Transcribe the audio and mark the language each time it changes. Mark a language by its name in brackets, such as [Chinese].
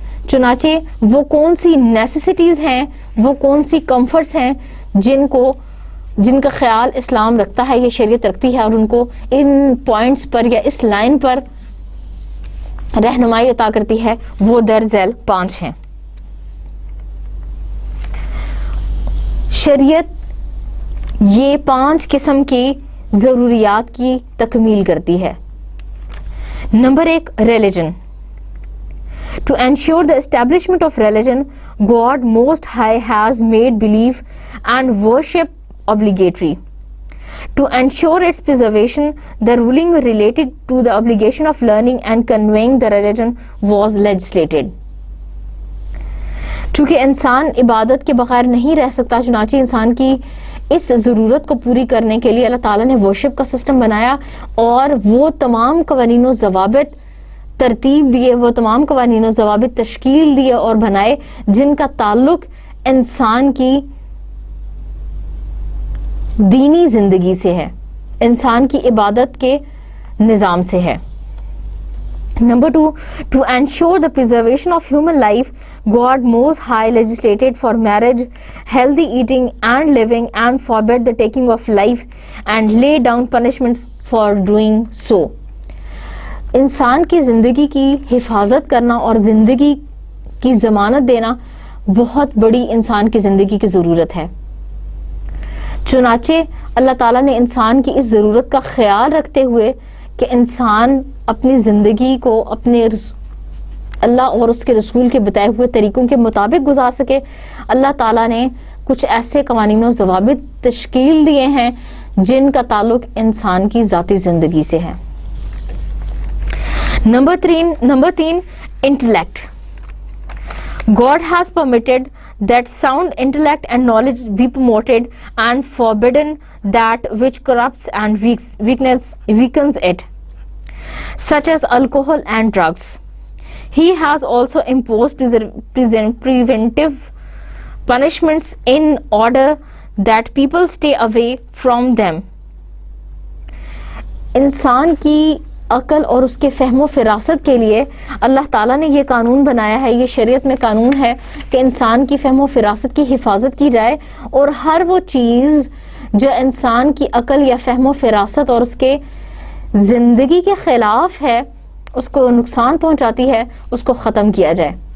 [Urdu] چنانچہ وہ کون سی نیسیسٹیز ہیں, وہ کون سی کمفرٹس ہیں جن کا خیال اسلام رکھتا ہے, یہ شریعت رکھتی ہے, اور ان کو ان پوائنٹس پر یا اس لائن پر رہنمائی عطا کرتی ہے, وہ درذیل 5 ہیں. شریعت یہ 5 قسم کی ضروریات کی تکمیل کرتی ہے. Number 1, religion. [English] To ensure the establishment of religion, God Most High has made belief and worship obligatory. To ensure its preservation, the ruling related to the obligation of learning and conveying the religion was legislated. [Urdu] چونکہ انسان عبادت کے بغیر نہیں رہ سکتا, چنانچہ انسان کی اس ضرورت کو پوری کرنے کے لیے اللہ تعالیٰ نے ورشپ کا سسٹم بنایا اور وہ تمام قوانین و ضوابط ترتیب دیے, وہ تمام قوانین و ضوابط تشکیل دیے اور بنائے جن کا تعلق انسان کی دینی زندگی سے ہے, انسان کی عبادت کے نظام سے ہے. [English] Number 2, to ensure the preservation of human life, God Most High legislated for marriage, healthy eating and living, and forbade the taking of life and laid down punishment for doing so. [Urdu] انسان کی زندگی کی حفاظت کرنا اور زندگی کی ضمانت دینا بہت بڑی انسان کی زندگی کی ضرورت ہے. چنانچہ اللہ تعالیٰ نے انسان کی اس ضرورت کا خیال رکھتے ہوئے کہ انسان اپنی زندگی کو اپنے اللہ اور اس کے رسول کے بتائے ہوئے طریقوں کے مطابق گزار سکے، اللہ تعالیٰ نے کچھ ایسے قوانین و ضوابط تشکیل دیے ہیں جن کا تعلق انسان کی ذاتی زندگی سے ہے۔ Number 3 intellect. [English] God has permitted that sound intellect and knowledge be promoted and forbidden that which corrupts and weakens it, such as alcohol and drugs. He has also imposed preventive punishments in order that people stay away from them. [Urdu] انسان کی عقل اور اس کے فہم و فراست کے لیے اللہ تعالیٰ نے یہ قانون بنایا ہے، یہ شریعت میں قانون ہے کہ انسان کی فہم و فراست کی حفاظت کی جائے، اور ہر وہ چیز جو انسان کی عقل یا فہم و فراست اور اس کے زندگی کے خلاف ہے، اس کو نقصان پہنچاتی ہے، اس کو ختم کیا جائے۔